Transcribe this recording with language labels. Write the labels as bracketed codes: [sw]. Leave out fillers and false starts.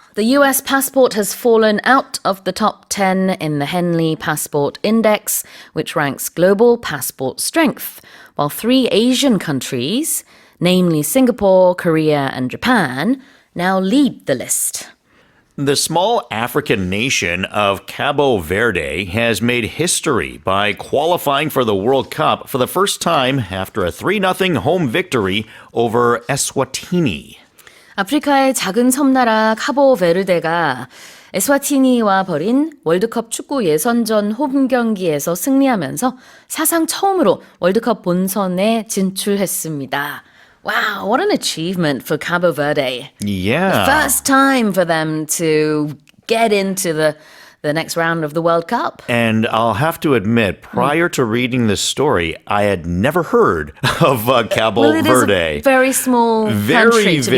[en] The US passport has fallen out of the top 10 in the Henley Passport Index, which ranks global passport strength, while 3 Asian countries, namely Singapore, Korea, and Japan, now lead the list. The small African nation of Cabo Verde has made history by qualifying for the World Cup for the first time after a 3-0 home victory over Eswatini. [ko] 아프리카의 작은 섬나라 카보베르데가 에스와티니와 벌인 월드컵 축구 예선전 홈 경기에서 승리하면서 사상 처음으로 월드컵 본선에 진출했습니다. [en] Wow, what an achievement for Cabo Verde. Yeah. The first time for them to get into the next round of the World Cup. And I'll have to admit, prior to reading this story, I had never heard of Cabo Well, it Verde. is a very small country, to be